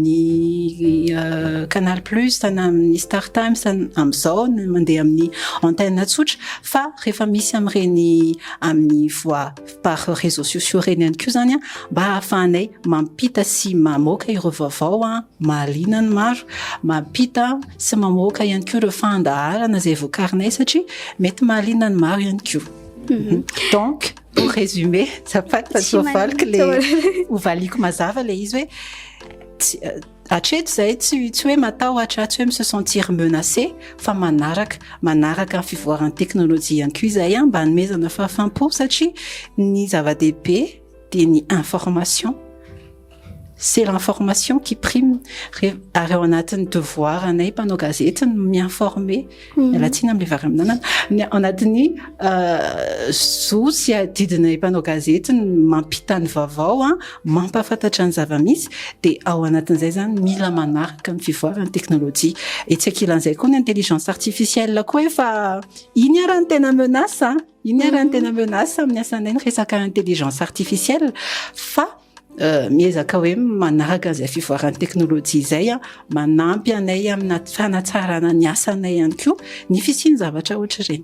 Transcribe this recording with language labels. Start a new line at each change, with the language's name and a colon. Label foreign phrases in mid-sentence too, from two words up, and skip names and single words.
Malagasy: amin'ny Canal Plus na amin'ny Star Times amin'izao mandeha amin'ny antenne tsotra fa rehefa misy amin'ireny amin'ny
French: voix par réseaux sociaux
Malagasy: reny ihany koa zany mba ahafahanay mampita sy mamoaka ireo vaovao mahaliana ny maro mampita sy mamoaka ihany koa ireo fandaharana zay voakarinay satria mety mahaliana ny maro ihany koa.
French: Donc pour résumer ça pas que les
Malagasy: ovaliko mazava le izy hoe hatreto zay tsy hoe matahotra tsy hoe mi
French: se sentir menacé
Malagasy: fa manaraka ny fivoaran'ny teknôlôjia ihany koa izay mba hanomezana fahafaham-po satria ny zava-dehibe de ny information
French: c'est l'information qui prime
Malagasy: ary ao anatin'ny devoir anay mpanao gazety miinformer latsina am'le vary aminanana ao anatin'ny zo sy adidinay mpanao gazety mampita ny vaovao mampafantatra ny zava-misy de ao anatin'izay zany mila manaraka ny fivoaran'ny teknôlôjia et tsy ankilan'izay koa ny
French: intelligence artificielle
Malagasy: koa efa iny arany tena menace amin'ny asanay ny resaka
French: intelligence artificielle
Malagasy: fa miezaka hoe manaraka an'izay fivoaran'ny teknôlôjia izay manampy anay amin'ny fanatsarana ny asanay ihany koa ny fisiany zavatra ohatra ireny.